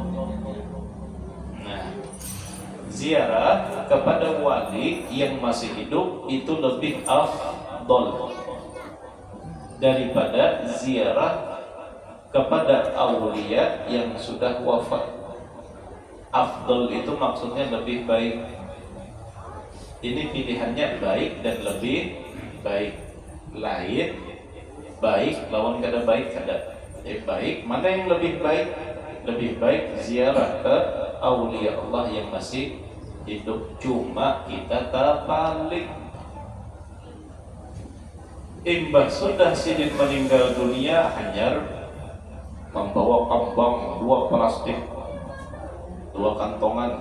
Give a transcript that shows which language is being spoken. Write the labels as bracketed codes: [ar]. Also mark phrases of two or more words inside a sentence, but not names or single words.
[id] Nah, ziarah kepada wali yang masih hidup itu lebih afdal daripada ziarah kepada aulia yang sudah wafat. Afdal itu maksudnya lebih baik. Ini pilihannya baik dan lebih baik. [bjn] Lain baik lawan kada baik kada. [id] Baik mana yang lebih baik? Lebih baik ziarah ke aulia Allah yang masih hidup. Cuma kita terbalik. [bjn] Imbah sudah sidin meninggal dunia, hanyar membawa kembang 2 plastik, 2 kantongan.